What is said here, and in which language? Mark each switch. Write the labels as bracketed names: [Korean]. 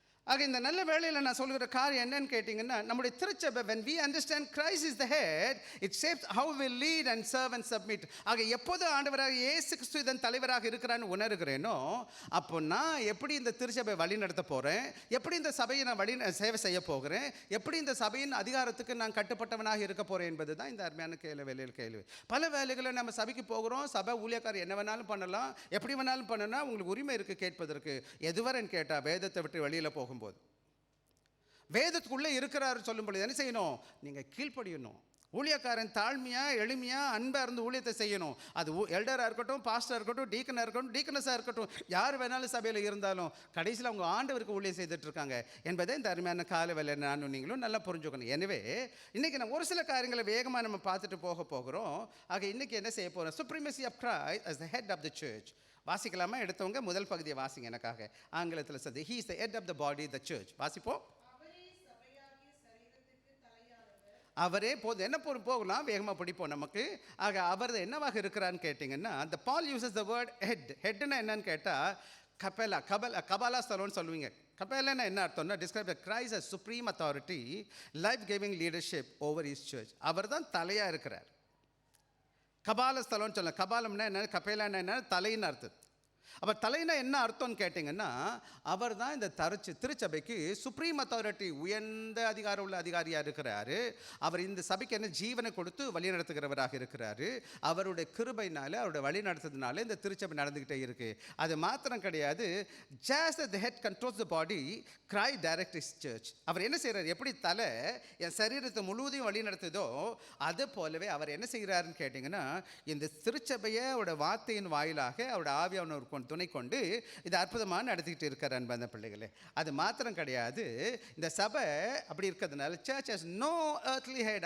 [Tamil] ஆக இந்த நல்ல வேளையில் நான் சொல்கிற காரியம் என்னன்னு கேட்டிங்கன்னா, நம்முடைய திருச்சபை, [English] when we understand Christ is the head, it shapes how we lead and serve and submit. [Tamil] ஆக எப்போது ஆண்டவராக இயேசு கிறிஸ்து இதன் தலைவராக இருக்கிறான்னு உணர்கிறேனோ, அப்போ நான் எப்படி இந்த திருச்சபை வழி நடத்த போகிறேன், எப்படி இந்த சபையை நான் சேவை செய்ய போகிறேன், எப்படி இந்த சபையின் அதிகாரத்துக்கு நான் கட்டுப்பட்டவனாக இருக்க போகிறேன் என்பது தான் இந்த அருமையான கேள்வி. பல வேலைகளை நம்ம சபைக்கு போகிறோம், சபை ஊழியக்காரர் என்ன வேணாலும் பண்ணலாம், எப்படி வேணாலும் பண்ணலாம், உங்களுக்கு உரிமை இருக்குது கேட்பதற்கு. எதுவரைன்னு கேட்டால் வேதத்தை விட்டு வெளியில் போகும்போது, வேதத்துக்குள்ளே இருக்கிறாரு சொல்லும் பொழுது என்ன செய்யணும்? நீங்கள் கீழ்ப்படியணும். ஊழியக்காரன் தாழ்மையாக, எளிமையாக, அன்பாக இருந்து ஊழியத்தை செய்யணும். அது எல்டராக இருக்கட்டும், பாஸ்டராக இருக்கட்டும், டீக்கனாக இருக்கட்டும், டீக்கனஸாக இருக்கட்டும், யார் வேணாலும் சபையில் இருந்தாலும் கடைசியில் அவங்க ஆண்டவருக்கு ஊழியம் செய்துட்ருக்காங்க என்பதை இந்த அருமையான கால வேலை நானும் நீங்களும் நல்லா புரிஞ்சுக்கணும். எனவே இன்றைக்கி நம்ம ஒரு சில காரியங்களை வேகமாக நம்ம பார்த்துட்டு போகிறோம். ஆக இன்றைக்கி என்ன செய்ய போகிறோம்? [English] Supremacy of Christ as the head of the church. [Tamil] வாசிக்கலாமா? எடுத்தவங்க முதல் பகுதியை வாசிங்க எனக்காக. ஆங்கிலத்தில் சொல்லி [English] he is the head of the body, the church. [Tamil] வாசிப்போம். அவரே போதும். என்ன போகலாம், வேகமாக பிடிப்போம் நமக்கு. ஆக அவர் என்னவாக இருக்கிறான்னு கேட்டிங்கன்னா, [English] the Paul uses the word head. [Tamil] ஹெட்னா என்னன்னு கேட்டால் கபாலா ஸ்தலம்னு சொல்லுவீங்க. கபாலான்னா என்ன அர்த்தம்னா, [English] Describe Christ as supreme authority, life giving leadership over his church. [Tamil] அவர் தான் தலையாக இருக்கிறார். கபால ஸ்தலம்னு சொல்ல, கபாலம்னா என்ன, கபேலான்னா என்ன, தலைன்னு அர்த்தம். அப்போ தலைனா என்ன அர்த்தம்னு கேட்டிங்கன்னா, அவர் தான் இந்த திருச்சபைக்கு சுப்ரீம் அத்தாரிட்டி, உயர்ந்த அதிகாரம் உள்ள அதிகாரியாக இருக்கிறாரு. அவர் இந்த சபைக்கு என்ன ஜீவனை கொடுத்து வழி நடத்துகிறவராக இருக்கிறாரு. அவருடைய கிருபையினால, அவருடைய வழி நடத்துறதுனால இந்த திருச்சபை நடந்துக்கிட்டே இருக்குது. அது மாத்திரம் கிடையாது, [English] just as the head controls the body, Christ directs his church. [Tamil] அவர் என்ன செய்கிறார்? எப்படி தலை என் சரீரத்தை முழுவதையும் வழி நடத்துதோ, அது போலவே அவர் என்ன செய்கிறாருன்னு கேட்டிங்கன்னா, இந்த திருச்சபையை அவருடைய வார்த்தையின் வாயிலாக அவருடைய ஆவியானவர் துணை கொண்டு இது அற்புதமாக நடத்திக்கிட்டு இருக்கார் அன்பான பிள்ளைகளே. அது மாத்திரம் கிடையாது, இந்த சபை அப்படி இருக்கிறதுனால [English] Church has no earthly head.